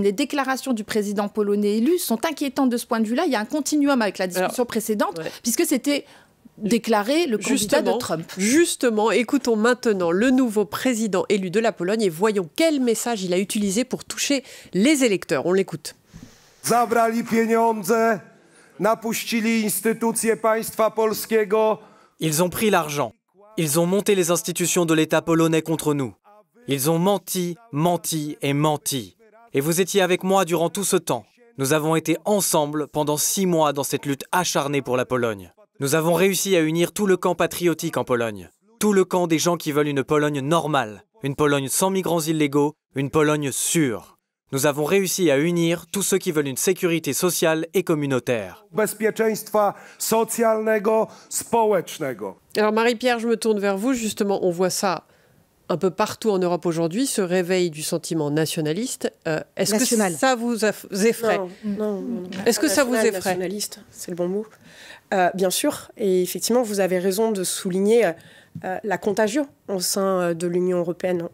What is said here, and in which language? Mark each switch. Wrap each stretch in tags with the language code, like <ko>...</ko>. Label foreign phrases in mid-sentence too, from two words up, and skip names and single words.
<fr>Les déclarations du président polonais élu sont inquiétantes de ce point de vue-là. Il y a un continuum avec la discussion précédente, puisque c'était déclaré le candidat de Trump. Justement, écoutons maintenant le nouveau président élu de la Pologne et voyons quel message il a utilisé pour toucher les électeurs. On l'écoute.</fr> <pl>Zabrali pieniądze, napuścili instytucje państwa polskiego.</pl> <fr>Ils ont pris l'argent. Ils ont monté les institutions de l'État polonais contre nous. Ils ont menti, menti et menti. Et vous étiez avec moi durant tout ce temps. Nous avons été ensemble pendant 6 mois dans cette lutte acharnée pour la Pologne. Nous avons réussi à unir tout le camp patriotique en Pologne. Tout le camp des gens qui veulent une Pologne normale, une Pologne sans migrants illégaux, une Pologne sûre. Nous avons réussi à unir tous ceux qui veulent une sécurité sociale et communautaire.</fr> <pl>Bezpieczeństwa socjalnego, społecznego.</pl> <fr>Alors Marie-Pierre, je me tourne vers vous. Justement, on voit ça un peu partout en Europe aujourd'hui, ce réveil du sentiment nationaliste. Est-ce que ça vous effraie ? Non. Est-ce que ça vous effraie ? Nationaliste, c'est le bon mot. Bien sûr, et effectivement, vous avez raison de souligner la contagion au sein de l'Union européenne.</fr>